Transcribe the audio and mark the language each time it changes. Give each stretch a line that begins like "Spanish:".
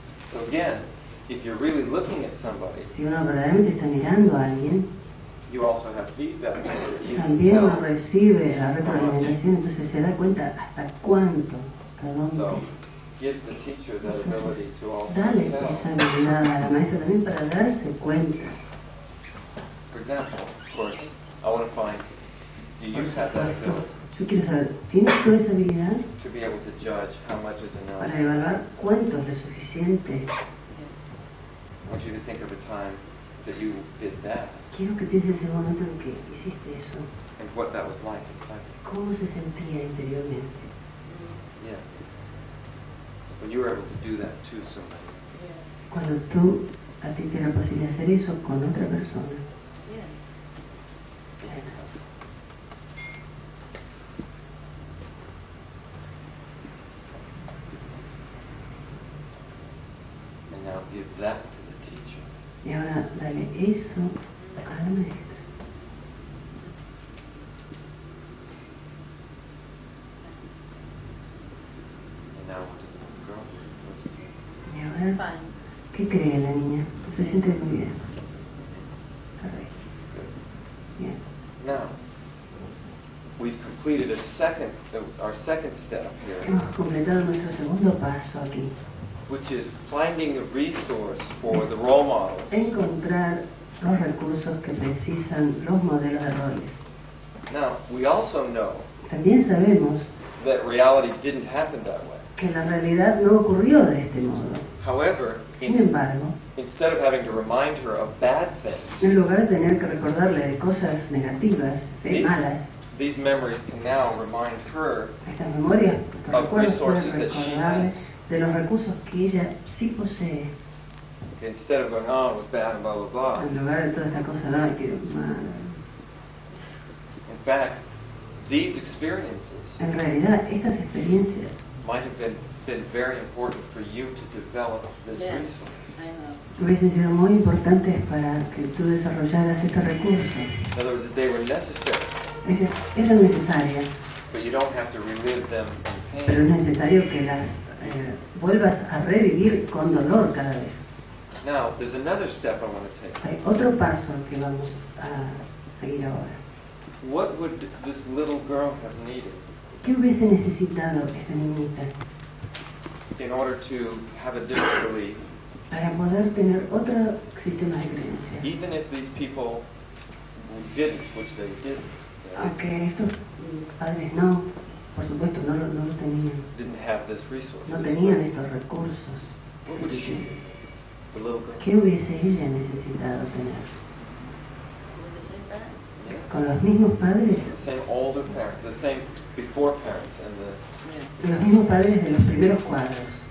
English: So again, if you're really looking at somebody,
Spanish: Si uno verdaderamente está mirando a alguien,
English: you also have feedback. You can
Spanish: también uno
English: tell.
Spanish: recibe la retroalimentación, entonces se da cuenta hasta cuánto, hasta dónde.
English: give the teacher that ability to also
Spanish: Dale esa
English: tell.
Spanish: habilidad a la maestra también para darse cuenta.
English: For example, of course, I want to find, do you have that ability
Spanish: Yo quiero saber, ¿tienes tú esa habilidad
English: to be able to judge how much is enough?
Spanish: para evaluar cuánto es lo suficiente?
English: I want you to think of a time that you did that
Spanish: Quiero que pienses ese momento en que hiciste eso.
English: and what that was like inside you.
Spanish: ¿Cómo se sentía interiormente?
English: Yeah. When you were able to do that to somebody.
Spanish: Cuando a ti te da la posibilidad de hacer eso con otra persona. Bien.
English: Think of it. give that to the teacher.
Spanish: Y ahora dale eso a la maestra.
English: And now what does the little girl do? What does
Spanish: Y ahora,
English: Fine.
Spanish: ¿qué cree la niña? Se siente muy bien. Correcto.
English: good.
Spanish: Bien.
English: Now, we've completed our second step here,
Spanish: Hemos completado nuestro segundo paso aquí.
English: which is finding a resource for the role models.
Spanish: Encontrar los recursos que precisan los modelos de roles.
English: Now, we also know
Spanish: También sabemos
English: that reality didn't happen that way.
Spanish: que la realidad no ocurrió de este modo.
English: However,
Spanish: Sin embargo,
English: instead of having to remind her of bad things,
Spanish: en lugar de tener que recordarle de cosas negativas, de malas,
English: these memories can now remind her
Spanish: estas memorias, estos
English: of
Spanish: recuerdos
English: resources
Spanish: pueden
English: that she
Spanish: recordarle
English: has.
Spanish: de los recursos que ella sí posee,
English: Instead of going, oh, it was bad and blah, blah, blah.
Spanish: en lugar de toda esta cosa, ay, qué mal.
English: In fact, these experiences
Spanish: En realidad, estas experiencias
English: might have been very important for you to develop this Yes, resource. I know.
Spanish: hubiesen sido muy importantes para que tú desarrollaras este recurso.
English: In other words, that they were necessary,
Spanish: Ellas eran necesarias,
English: but you don't have to relive them in
Spanish: pero es
English: pain.
Spanish: necesario que las vuelvas a revivir con dolor cada vez.
English: Now, there's another step I want to take.
Spanish: Hay otro paso que vamos a seguir ahora.
English: What would this little girl have needed
Spanish: ¿Qué hubiese necesitado esta niñita
English: in order to have a different belief,
Spanish: para poder tener otro sistema de creencias?
English: even if these people didn't, which they didn't,
Spanish: Aunque estos padres no, por supuesto, no lo tenían.
English: didn't have this resource?
Spanish: No tenían estos recursos.
English: What would she, the little girl?
Spanish: ¿Qué hubiese ella necesitado tener?
English: With the same parent? Yeah.
Spanish: ¿Con los mismos padres?
English: The same older parents, the same before parents, and the Yeah.
Spanish: Los mismos padres de los primeros cuadros.